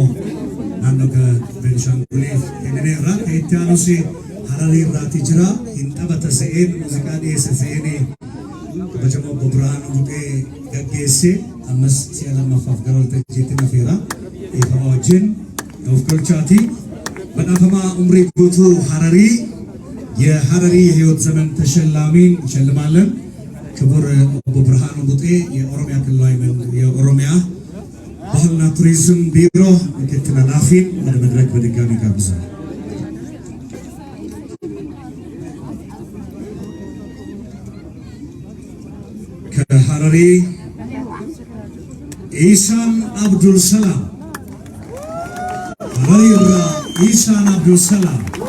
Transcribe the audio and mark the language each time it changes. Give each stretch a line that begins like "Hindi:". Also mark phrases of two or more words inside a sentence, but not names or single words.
Oromo: naannoo Beenishaanguliif kennineerra itti aanus Hararii irraati jira hin taphata se'een muuziqaa dhiyeesse se'een kabajamoo Bobrahano Buqee gaggeesse ammas si'a lammaffaaf gara waltajjiitti nafeera eefama wajjin of galchaati badhaafama umrii guutuu Hararii
Amharic: የሐረሪ የህይወት ዘመን ተሸላሚን እንሸልማለን። ክቡር ቦብርሃኑ ቡጤ የኦሮሚያ ክልላዊ የኦሮሚያ ባህልና ቱሪዝም ቢሮ ምክትል ኃላፊን ወደ መድረክ በድጋሚ ጋብዛል። ከሐረሪ ኢሳን አብዱል ሰላም ሐረሪራ ኢሳን አብዱል ሰላም